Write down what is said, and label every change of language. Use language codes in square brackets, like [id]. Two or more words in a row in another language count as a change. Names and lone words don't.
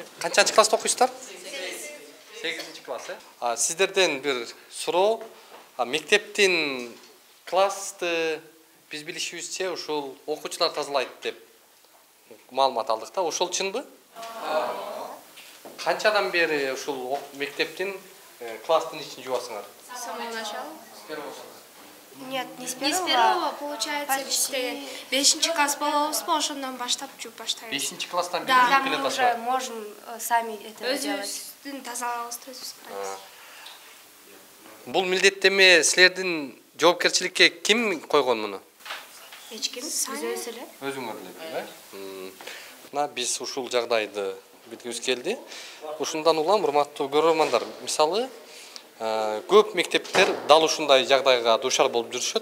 [ky] Канчанчы класста окуйсуздар? 8-чи класс, Сиздерден бир суроо, мектептин классты биз билишибизче ушул окуучулар тазалайт деп маалымат алдык да. Ошол чынбы? Канчадан бери ушул мектептин класстын ичин жуасыңар? [ru] С самого начала? С первого? Нет, не с первого, получается, почти [ky] 5-чи класс болобузбу, ошондон баштап жууп баштайбыз. 5-чи класстан бери [ru] Да, [ky] келе [ru] мы уже [ky] атасыздар. [ru] можем сами это делать. [ky] Өзүбүздүн тазалыгыбызды өзүбүз карайбыз. Бул милдеттеме силердин жоопкерчиликке ким койгон муну? Эч ким, биз өзү эле. Өзүңөр эле, Мына биз ушул жагдайды билгибиз келди. Ушундан улам, урматтуу көрөрмандар, мисалы, көп мектептер дал ушундай жагдайга дуушар болуп жүрүшөт.